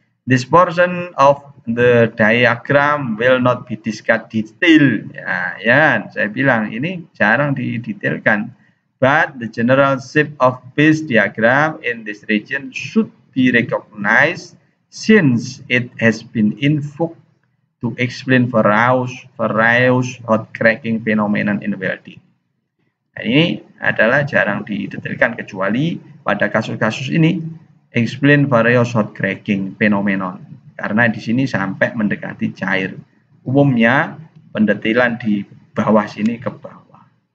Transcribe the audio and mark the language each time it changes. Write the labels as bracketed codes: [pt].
[en] This portion of the diagram will not be discussed detail. [id] Ya, saya bilang ini jarang didetailkan. [en] But the general shape of phase diagram in this region should be recognized since it has been invoked to explain various hot cracking phenomenon in welding. [id] Nah, ini adalah jarang didetailkan kecuali pada kasus-kasus ini [en] explain various hot cracking phenomenon, [id] karena di sini sampai mendekati cair. Umumnya pendetailan di bawah sini ke bawah.